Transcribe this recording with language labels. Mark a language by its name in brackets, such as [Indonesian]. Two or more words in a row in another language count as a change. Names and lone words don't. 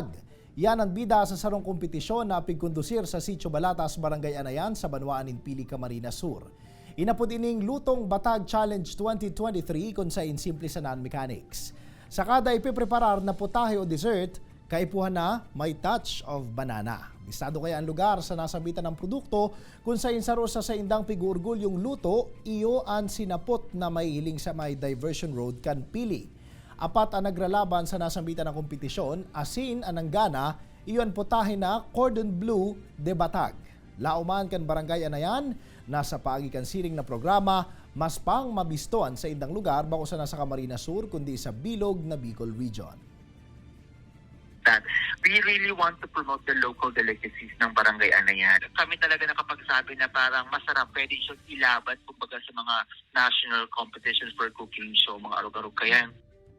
[Bikol] Yan ang bida sa sarong kompetisyon na pigkondusir sa Sitio Balatas, Barangay Anayan sa Banwaan Pili, Camarines Sur. Inapod ining Lutong Batag Challenge 2023 kung sa simple sa non-mechanics. Sa kada ipipreparar na putahe o dessert, kaipuhan na may [English] touch of banana. [Bikol] Listado kaya ang lugar sa nasabitan ng produkto kung sa insaro sa indang pigurgol yung luto, iyo ang sinapot na may hiling sa may diversion road kan pili. Apat ang nagralaban sa nasambitan ng kompetisyon, asin ang nanggana, iyon putahe na cordon bleu de batag. Lauman kan barangay Anayan, nasa pagikan siring na programa, mas pang mabistoan sa indang lugar bako sa nasa Camarines Sur kundi sa Bilog na Bicol Region. [English] That we really want to promote the local delicacies ng Barangay Anayan. [Filipino] Kami talaga nakapagsabi na parang masarap, pwede siyang ilaban kumbaga sa mga [English] national competitions for cooking show, [Bikol] mga arog-arog kayan.